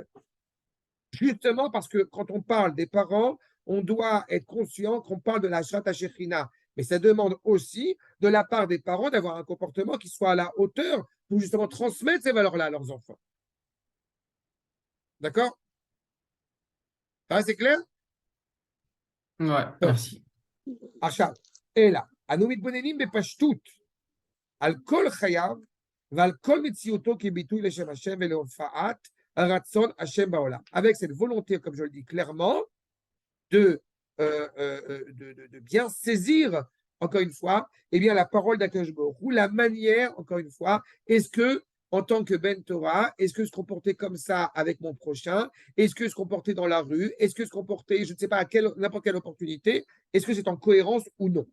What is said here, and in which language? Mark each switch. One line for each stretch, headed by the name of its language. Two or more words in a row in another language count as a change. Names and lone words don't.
French: Justement parce que quand on parle des parents, on doit être conscient qu'on parle de la
Hebrew: השראת שכינה.
French: Mais ça demande aussi de la part des parents d'avoir un comportement qui soit à la hauteur pour justement transmettre ces valeurs-là à leurs enfants. D'accord? Ça, c'est clair? Ouais, merci.
Hebrew: עכשיו, אלא, אנו מתבוננים בפשטות על כל חייו ועל כל מציאותו כביטוי לשם השם ולהופעת הרצון השם בעולם.
French: Avec cette volonté, comme je le dis clairement, de bien saisir, encore une fois, eh bien, la parole d'
Hebrew: הקדוש ברוך הוא,
French: la manière, encore une fois, est-ce que, en tant que
Hebrew: בן תורה,
French: est-ce que se comporter comme ça avec mon prochain, est-ce que se comporter dans la rue, est-ce que se comporter, je ne sais pas, à n'importe quelle opportunité, est-ce que c'est en cohérence ou non?